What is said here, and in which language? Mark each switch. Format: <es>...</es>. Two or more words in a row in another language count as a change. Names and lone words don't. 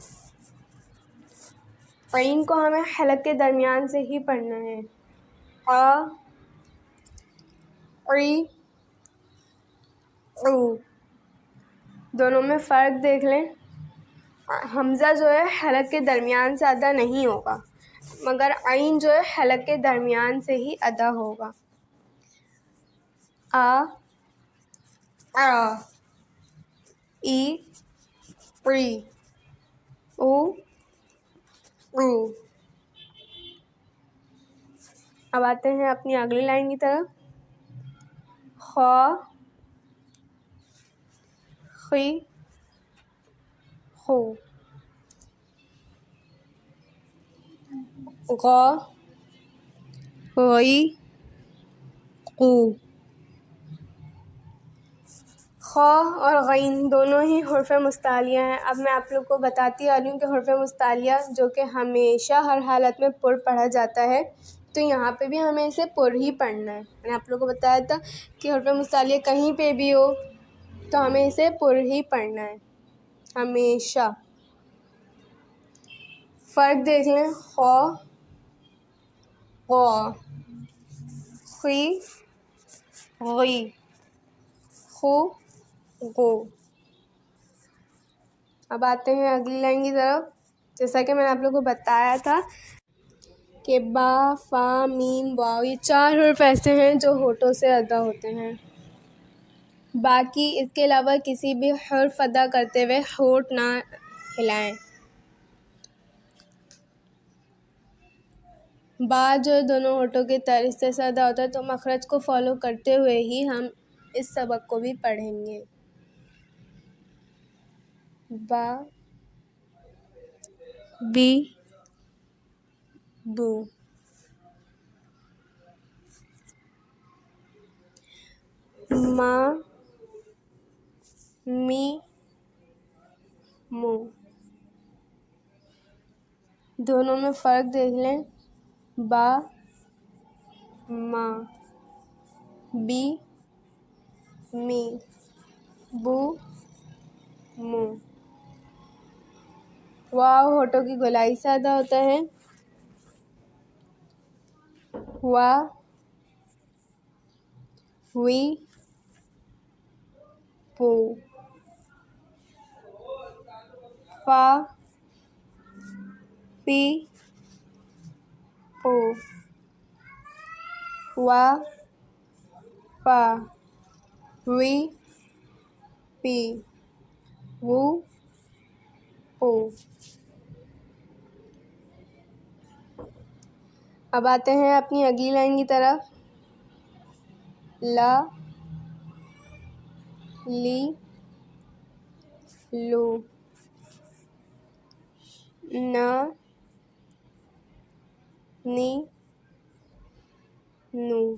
<ur>عین کو ہمیں حلق کے درمیان سے ہی پڑھنا ہے، آ، ای، او۔ دونوں میں فرق دیکھ لیں، حمزہ جو ہے حلق کے درمیان سے ادا نہیں ہوگا، مگر عین جو ہے حلق کے درمیان سے ہی ادا ہوگا۔ آ، آ، ای، ای، او، او۔ اب آتے ہیں اپنی اگلی لائن کی طرف، خا، خی، خو۔ غا، غی، قو۔ خا اور غین دونوں ہی حرف مستعلیہ ہیں۔ اب میں آپ لوگ کو بتاتی آ رہی ہوں کہ حرف مستعلیہ جو کہ ہمیشہ ہر حالت میں پر پڑھا جاتا ہے، تو یہاں پہ بھی ہمیں اسے پر ہی پڑھنا ہے۔ میں نے آپ لوگ کو بتایا تھا کہ حرف مستعلیہ کہیں پہ بھی ہو تو ہمیں اسے پر ہی پڑھنا ہے ہمیشہ. فرق دیکھ لیں. خو غو خی غی خو غو. اب آتے ہیں اگلی لائن کی طرف. جیسا کہ میں نے آپ لوگوں کو بتایا تھا کہ با فا میم واو یہ 4 حرف ایسے ہیں جو ہونٹوں سے ادا ہوتے ہیں. باقی اس کے علاوہ کسی بھی حرف ادا کرتے ہوئے ہونٹ نہ ہلائیں. با جو دونوں ہونٹوں کے طرز سے ادا ہوتا ہے تو مخرج کو فالو کرتے ہوئے ہی ہم اس سبق کو بھی پڑھیں گے. با بی بو. ما می مو. دونوں میں فرق دیکھ لیں. با ما بی می بو مو. واو ہونٹوں کی گولائی سے ادا ہوتا ہے. وا وی پو. فا فی پو. وا فا وی پی وو پو. اب آتے ہیں اپنی اگلی لائن کی طرف. لا لی لو. نا نی نو.</ur>